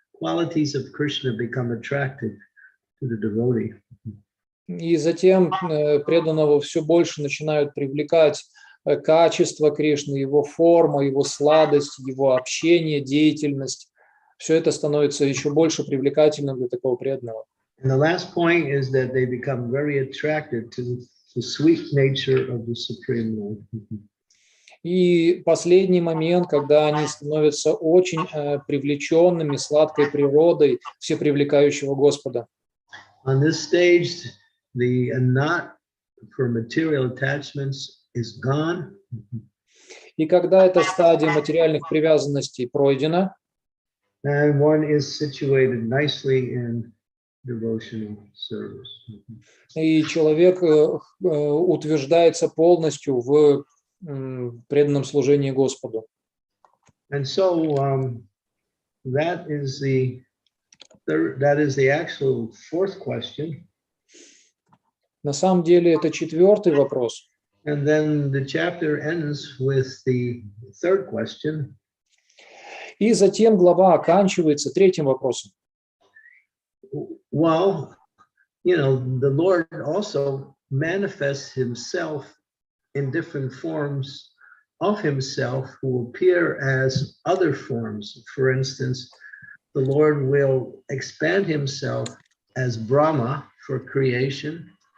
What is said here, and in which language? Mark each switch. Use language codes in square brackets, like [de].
[en] qualities of Krishna become attractive to the devotee. [ru] И затем преданного все больше начинают привлекать качество Кришны, его форма, его сладость, его общение, деятельность. Все это становится еще больше привлекательным для такого преданного. [en] And the last point is that they become very attracted to the sweet nature of the Supreme Lord. [ru] И последний момент, когда они становятся очень привлеченными сладкой природой всепривлекающего Господа. [en] On this stage, the knot for material attachments is gone. [ru] И когда эта стадия материальных привязанностей пройдена, [en] And one is situated nicely in devotional service. [ru] и человек утверждается полностью в преданном служении Господу. [en] And so that is the actual fourth question. [ru] На самом деле это четвертый вопрос. [en] And then the chapter ends with the third question. [ru] И затем глава оканчивается третьим вопросом. [en] Well, the Lord also manifests himself in different forms of himself who appear as other forms. For instance, the Lord will expand himself as Brahma for creation.